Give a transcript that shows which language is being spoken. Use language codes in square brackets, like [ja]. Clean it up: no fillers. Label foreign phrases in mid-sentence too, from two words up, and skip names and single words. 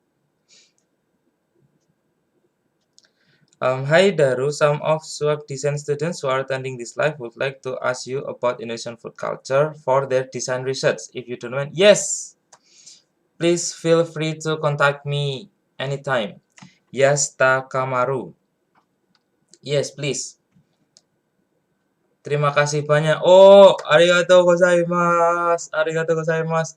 [en] Hi Daru, some of swag design students who are attending this live would like to ask you about Indonesian food culture for their design research. If you don't mind, yes, please feel free to contact me anytime. Yes, Takamaru. Yes, please. [id] Terima kasih banyak. [ja] おお、ありがとうございます。ありがとうございます.